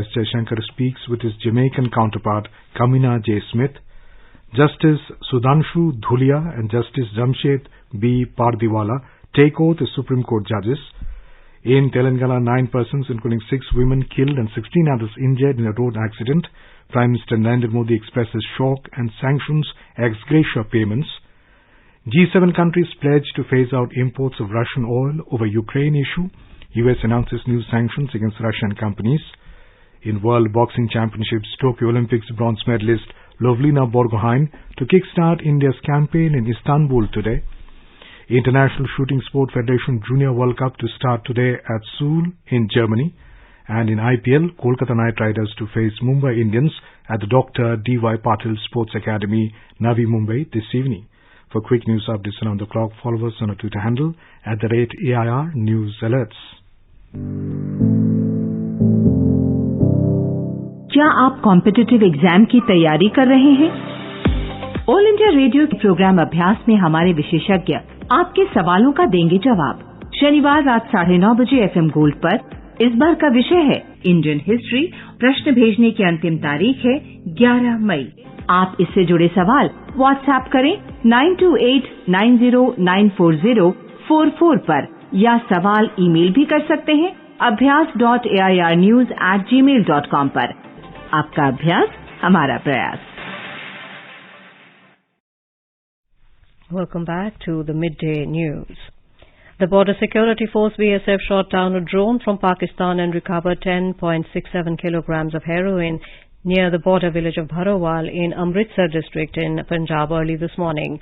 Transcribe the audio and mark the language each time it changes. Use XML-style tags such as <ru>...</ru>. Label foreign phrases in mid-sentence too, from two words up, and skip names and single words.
<en>Jaishankar speaks with his Jamaican counterpart Kamina J. Smith. Justice Sudhanshu Dhulia and Justice Jamshed B. Pardiwala take oath as Supreme Court judges. In Telangana, 9 persons, including 6 women, killed and 16 others injured in a road accident. Prime Minister Narendra Modi expresses shock and sanctions ex gratia payments. G7 countries pledge to phase out imports of Russian oil over Ukraine issue. US announces new sanctions against Russian companies. In World Boxing Championships, Tokyo Olympics bronze medalist Lovlina Borgohain to kickstart India's campaign in Istanbul today. International Shooting Sport Federation Junior World Cup to start today at Seoul in Germany. And in IPL, Kolkata Knight Riders to face Mumbai Indians at the Dr. D.Y. Patil Sports Academy, Navi Mumbai this evening. For quick news updates around the clock, follow us on our Twitter handle @AIR News Alerts.</en> <hi>क्या आप</hi> <en>competitive exam</en> <hi>की तैयारी कर रहे हैं? ऑल इंडिया रेडियो के प्रोग्राम अभ्यास में हमारे विशेषज्ञ आपके सवालों का देंगे जवाब। शनिवार रात 9:30 बजे FM गोल्ड पर। इस बार का विषय है</hi> <en>Indian history.</en> <hi>प्रश्न भेजने की अंतिम तारीख है 11 मई। आप इससे जुड़े सवाल व्हाट्सएप करें 9289094044 पर या सवाल ईमेल भी कर सकते हैं abhyas.airnews@gmail.com पर। आपका अभ्यास हमारा प्रयास।</hi> <en>Welcome back to the midday news. The Border Security Force BSF shot down a drone from Pakistan and recovered 10.67 kilograms of heroin near the border village of Bharowal in Amritsar district in Punjab early this morning.</en>